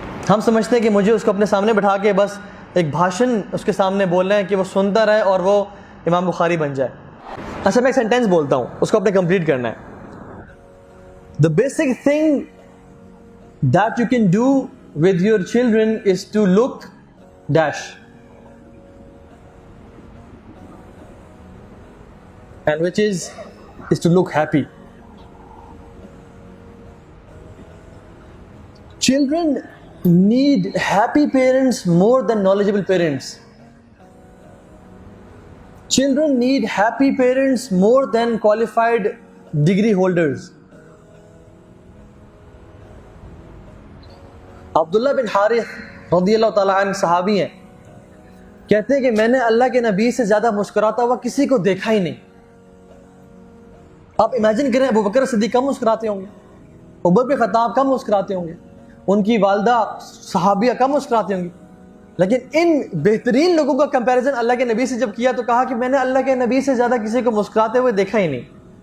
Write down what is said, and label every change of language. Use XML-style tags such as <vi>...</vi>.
<ur>ہم سمجھتے ہیں کہ مجھے اس کو اپنے سامنے بٹھا کے بس ایک بھاشن اس کے سامنے بولنا ہے کہ وہ سنتا رہے اور وہ امام بخاری بن جائے۔ اچھا، میں ایک سینٹینس بولتا ہوں، اس کو اپنے کمپلیٹ کرنا ہے۔</ur> <en>The basic thing that you can do with your children is to look dash, and which is to look happy. Children need happy parents more than knowledgeable parents. Children need happy parents more than qualified degree holders.</en> <ur>عبداللہ بن حارث رضی اللہ تعالیٰ عنہ صحابی ہیں، کہتے ہیں کہ میں نے اللہ کے نبی سے زیادہ مسکراتا ہوا کسی کو دیکھا ہی نہیں۔ آپ امیجن کریں، ابو بکر صدیق کم مسکراتے ہوں گے، عمر بن خطاب کم مسکراتے ہوں گے، ان کی والدہ صحابیہ کم مسکراتے ہوں گی، لیکن ان بہترین لوگوں کا کمپیریزن اللہ کے نبی سے جب کیا تو کہا کہ میں نے اللہ کے نبی سے زیادہ کسی کو مسکراتے ہوئے دیکھا ہی نہیں۔</ur>